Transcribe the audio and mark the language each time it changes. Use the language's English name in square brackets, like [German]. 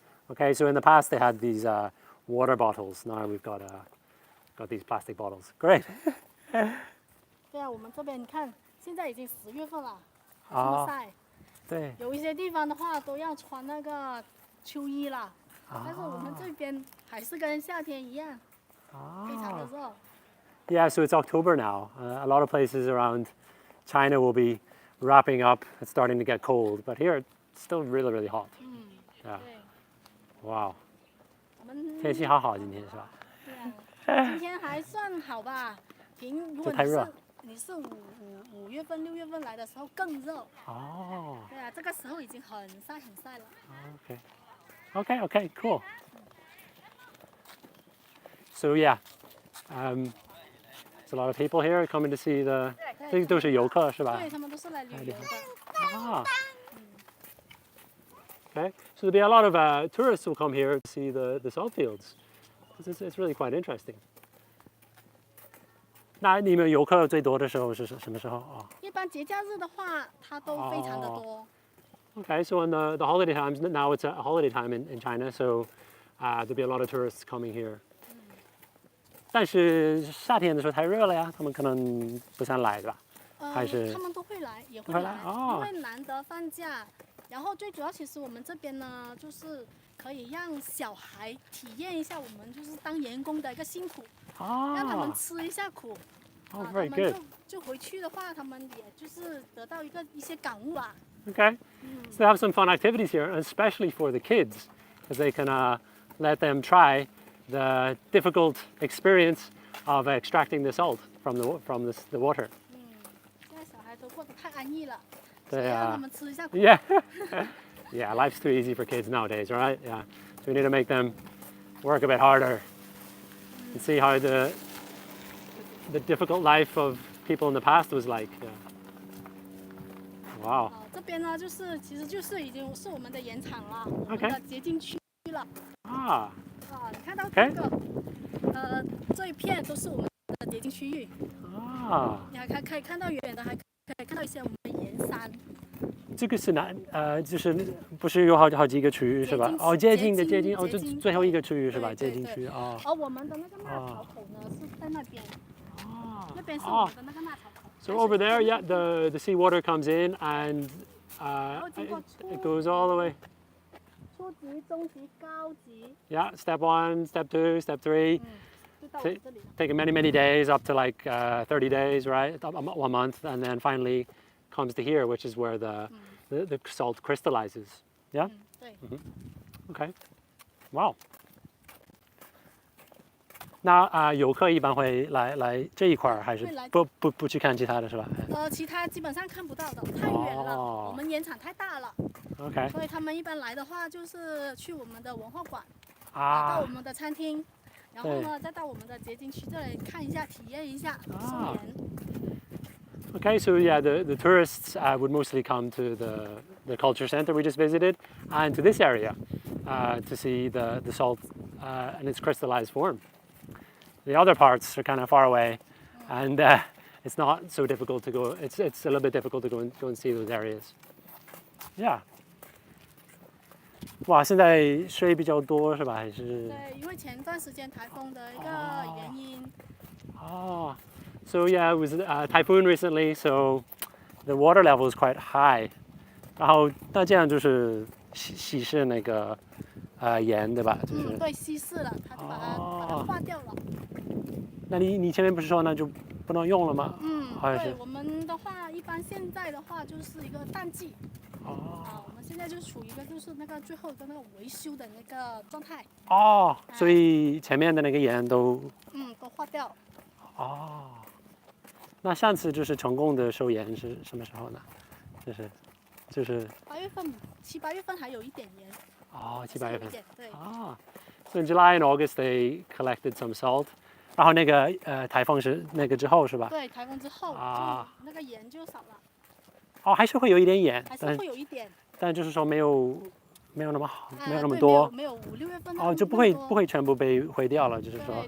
[English] Okay, so in the past they had these water bottles. Now we've got these plastic bottles. Great. [Chinese] 对啊，我们这边你看，现在已经10月份了，还这么晒。对。有一些地方的话都要穿那个秋衣了，但是我们这边还是跟夏天一样，非常的热。 [English] Yeah, so it's October now. A lot of places around China will be wrapping up. It's starting to get cold, but here it's still really, really hot. Yeah. Wow. [Chinese] 天气好好，今天是吧？对啊，今天还算好吧。如果你是5月份、6月份来的时候更热。哦。对啊，这个时候已经很晒了。 [English] Okay, cool. So yeah, there's a lot of people here coming to see the. [Chinese] 这都是游客是吧？对，他们都是来旅游的。 [English] Okay, so there'll be a lot of tourists who come here to see the salt fields. It's really quite interesting. [Chinese] 那你们游客最多的时候是什么时候啊？一般节假日的话，它都非常的多。 [English] Okay, so in the holiday times, now it's a holiday time in China, so there'll be a lot of tourists coming here. [Chinese] 但是夏天的时候太热了呀，他们可能不想来，对吧？还是他们都会来，也会来，因为难得放假。然后最主要，其实我们这边呢，就是可以让小孩体验一下我们就是当员工的一个辛苦，让他们吃一下苦。他们就回去的话，他们也就是得到一些感悟吧。 [English] Okay, so they have some fun activities here, especially for the kids, because they can let them try the difficult experience of extracting the salt from the water. [Chinese] 现在小孩都过得太安逸了，对啊，让他们吃一下苦。 [English] Yeah, life's too easy for kids nowadays, right? Yeah, so we need to make them work a bit harder and see how the difficult life of people in the past was like. Wow. [Chinese] 这边呢，其实已经是我们的盐场了，我们的结晶区了。你看到这个，这一片都是我们的结晶区域。你还可以看到远的，还可以看到一些我们的盐山。这个是就是不是有好几个区域是吧？接近，就最后一个区域是吧？接近区我们的那个纳槽口呢是在那边。那边是我们的那个纳槽口。 [English] So over there, yeah, the seawater comes in and it goes all the way. [Chinese] 初级、中级、高级。 [English] Yeah, step 1, step 2, step 3. Taking many days, up to like 30 days, right? 1 month, and then finally comes to here, which is where the salt crystallizes. Yeah. Okay. Wow. [Chinese] 那游客一般会来这一块儿，还是不去看其他的是吧？其他基本上看不到的，太远了，我们盐场太大了。 [English] OK。 [Chinese] 所以他们一般来的话，就是去我们的文化馆，到我们的餐厅，然后呢，再到我们的结晶区这里看一下，体验一下收盐。 [English] Okay, so yeah, the tourists would mostly come to the culture center we just visited and to this area to see the salt in its crystallized form. The other parts are kind of far away, and it's not so difficult to go. It's a little bit difficult to go and see those areas. Yeah. [Chinese] 哇，现在水比较多是吧？还是？对，因为前段时间台风的一个原因。哦。 [English] So yeah, it was a typhoon recently, so the water level is quite high. [Chinese] 然后那这样就是稀释那个盐对吧？就是对，稀释了，它就把它化掉了。那你前面不是说那就不能用了吗？对，我们的话一般现在的话就是一个淡季。我们现在就处于一个就是那个最后的那个维修的那个状态。所以前面的那个盐都都化掉。那上次就是成功的收盐是什么时候呢？就是 8月份，7、8月份还有一点盐。 7、8月份。对。 [English] So in July and August they collected some salt. [Chinese] 然后那个台风是那个之后是吧？对，台风之后那个盐就少了。还是会有一点盐，还是会有一点。但就是说没有那么好，没有那么多。没有5、6月份。就不会全部被毁掉了，就是说。